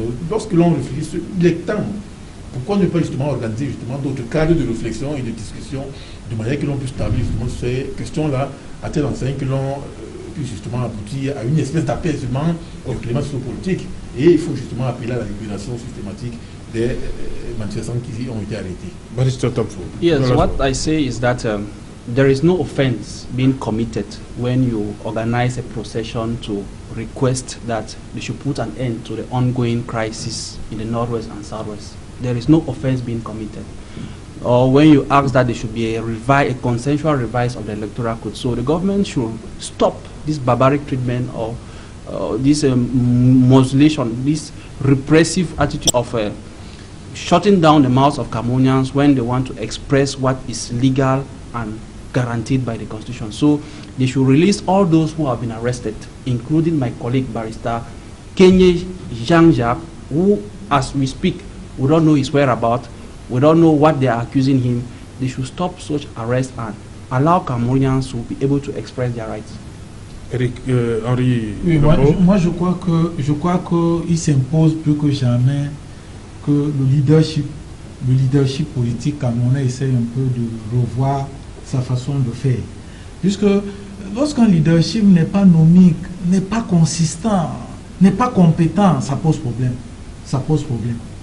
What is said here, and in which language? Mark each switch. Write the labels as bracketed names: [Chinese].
[French] Lorsque l'on réfléchit, il est temps. Pourquoi ne pas justement organiser d'autres cadres de réflexion et de discussion de manière que l'on puisse établir ces questions-là à telle enseigne que l'on puisse justement aboutir à une espèce d'apaisement au climat sociopolitique. Et il faut justement appeler à la libération systématique des manifestants qui ont été arrêtés. [English] Yes, what I say is that there is no offense being committed when you organize a procession to request that they should put an end to the ongoing crisis in the northwest and southwest. There is no offense being committed. Or when you ask that there should be a consensual revise of the electoral code. So the government should stop this barbaric treatment or this mutilation, this repressive attitude of shutting down the mouths of Cameroonians when they want to express what is legal and guaranteed by the Constitution. So they should release all those who have been arrested, including my colleague barrister Kenye Jean-Jacques, who, as we speak, we don't know his whereabouts, we don't know what they are accusing him. They should stop such arrests and allow Cameroonians to be able to express their rights. [French] Eric, Henri, oui, moi je crois que il s'impose plus que jamais que le leadership politique camerounais essaye un peu de revoir sa façon de faire. Puisque lorsqu'un leadership n'est pas nomique, n'est pas consistant, n'est pas compétent, ça pose problème. Ça pose problème.